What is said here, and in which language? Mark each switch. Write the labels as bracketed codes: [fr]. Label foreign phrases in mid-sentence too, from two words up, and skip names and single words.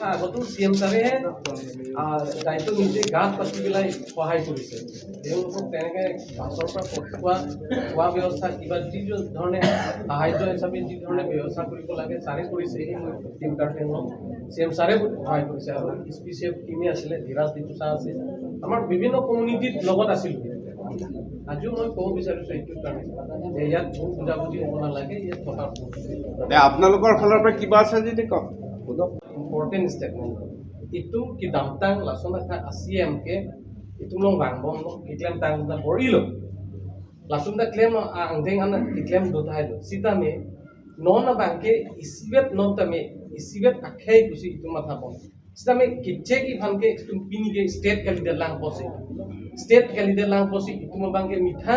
[as] আগতো CM ছাৰেহে দায়িত্ব নিজে গাত পাতি পেলাই সহায় কৰিছে তেওঁলোকক তেনেকৈ বাছৰ পৰা খোৱা ব্যৱস্থা কিবা যি ধৰণে সাহায্য হিচাপে যি ধৰণে ব্যৱস্থা কৰিব লাগে ছাৰে কৰিছে টিম কাৰ্বি আংলং CM ছাৰে সহায় কৰিছে আৰু SPCF টিমে আছিলে ধীৰাজ ডিটুচা আছে আমাৰ বিভিন্ন কমিউনিটিৰ লগত আছিলোঁ আজিও মই ক'ব বিচাৰিছোঁ এইটোৰ কাৰণে যে ইয়াত ভুল বুজাবুজি হ'ব নালাগে ইয়াত থকা আপোনালোকৰ ফালৰ পৰা কিবা আছে যদি কওক [en] important statement [mjw] itu kidamtang langsung na ASEAN ke itu long bangbong iklim tang na borilo langsung na claim ang deng an iklim do thai lo sita me non na banke isibet non ta me isibet akhai kusi itu matha pon sita me kitche ki bhanke itu pini ge state ka leader lang posi itu mo banke mithang